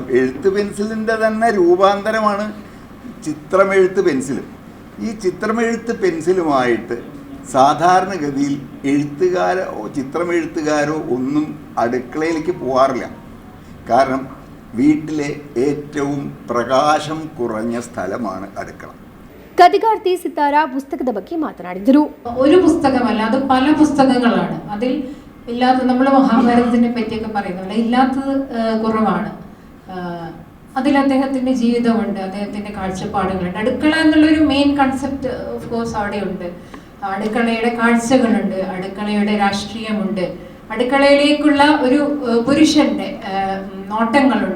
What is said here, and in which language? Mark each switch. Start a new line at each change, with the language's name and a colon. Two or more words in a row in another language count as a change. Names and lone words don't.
Malayalam: എഴുത്ത് പെൻസിലിൻ്റെ തന്നെ രൂപാന്തരമാണ് ചിത്രമെഴുത്ത് പെൻസിൽ. ഈ ചിത്രമെഴുത്ത് പെൻസിലുമായിട്ട് സാധാരണഗതിയിൽ എഴുത്തുകാരോ ചിത്രമെഴുത്തുകാരോ ഒന്നും അടുക്കളയിലേക്ക് പോകാറില്ല. കാരണം വീട്ടിലെ ഏറ്റവും പ്രകാശം കുറഞ്ഞ സ്ഥലമാണ് അടുക്കള.
Kannada: ಕಥೆಗಾರ್ತಿ ಸಿತಾರಾ പുസ്തಕದ ಬಗ್ಗೆ ಮಾತನಾಡಿದರು.
Malayalam: ഒരു പുസ്തകമല്ല, അത് പല പുസ്തകങ്ങളാണ്. അതിൽ ഇല്ലാത്ത, നമ്മൾ മഹാഭാരതത്തിനെ പറ്റിയൊക്കെ പറയുന്നില്ല, ഇല്ലാത്തത് കുറവാണ്. അതിൽ അദ്ദേഹത്തിന്റെ ജീവിതമുണ്ട്, അദ്ദേഹത്തിന്റെ കാഴ്ചപ്പാടുകളുണ്ട്. അടുക്കള എന്നുള്ളൊരു
English: main concept of course
Malayalam: അവിടെയുണ്ട്. അടുക്കളയുടെ കാഴ്ചകളുണ്ട്, അടുക്കളയുടെ രാഷ്ട്രീയമുണ്ട്, അടുക്കളയിലേക്കുള്ള ഒരു പുരുഷന്റെ നോട്ടങ്ങളുണ്ട്.